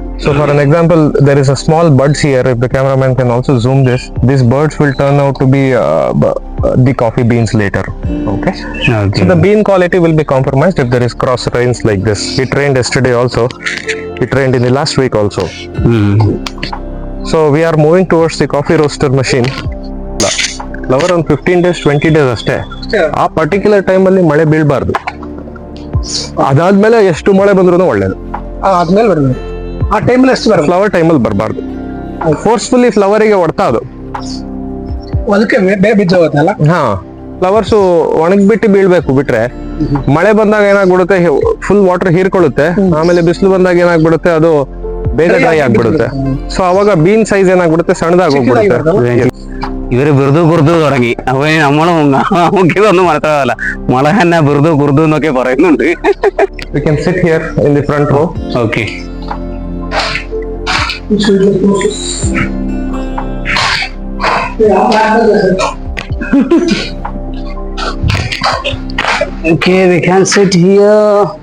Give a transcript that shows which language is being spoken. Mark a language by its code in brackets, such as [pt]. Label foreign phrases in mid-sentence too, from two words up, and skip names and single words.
[en] So for an example, there is a small buds here. If the cameraman can also zoom this, these buds will turn out to be the coffee beans later. Okay. So the bean quality will be compromised if there is cross rains like this. It rained yesterday also. It rained in the last week also. So we are moving towards the coffee roaster machine. Flower on 15 days, 20 days ಅಷ್ಟೇ. [kn] ಆ ಪರ್ಟಿಕ್ಯುಲರ್ ಟೈಮಲ್ಲಿ ಮಳೆ ಬೀಳಬಾರ್ದು. ಅದಾದ್ಮೇಲೆ ಎಷ್ಟು ಮಳೆ ಬಂದ್ರೂ ಒಳ್ಳೇದು. ಆದ್ಮೇಲೆ ಬರಬೇಕು. ಆ ಟೈಮಲ್ಲಿ ಎಷ್ಟು ಬರಬೇಕು? ಫ್ಲವರ್ ಟೈಮಲ್ಲಿ ಬರಬಾರ್ದು. ಫೋರ್ಸ್ಫುಲಿ ಫ್ಲವರಿಗೆ ಹೊಡ್ತಾ ಅದು. ಅದಕ್ಕೆ ಬೇಗ ಬಿದ್ದೋಗುತ್ತಲ್ಲ. ಹಾ, ಫ್ಲವರ್ಸ್ ಒಣಗ್ಬಿಟ್ಟು ಬೀಳ್ಬೇಕು. ಬಿಟ್ರೆ ಮಳೆ ಬಂದಾಗ ಏನಾಗ್ಬಿಡುತ್ತೆ, [en] full water [kn] ಹೀರ್ಕೊಳ್ಳುತ್ತೆ. ಆಮೇಲೆ ಬಿಸಿಲು ಬಂದಾಗ ಏನಾಗ್ಬಿಡುತ್ತೆ, ಅದು ಬೇಗ ಡ್ರೈ ಆಗ್ಬಿಡುತ್ತೆ. ಸೊ ಅವಾಗ [en] bean size [kn] ಏನಾಗ್ಬಿಡುತ್ತೆ, ಸಣ್ಣದಾಗಿ ಹೋಗ್ಬಿಡುತ್ತೆ. [ml] ഇവര് വെറുതെ കുറുതു തുടങ്ങി. അപ്പൊ നമുക്കിതൊന്നും മനസ്സിലാവില്ല. മഴ തന്നെ വെറുതെ കുറുതു എന്നൊക്കെ പറയുന്നുണ്ട്. [en] We can sit here in the front row. Okay. Okay, we can sit here.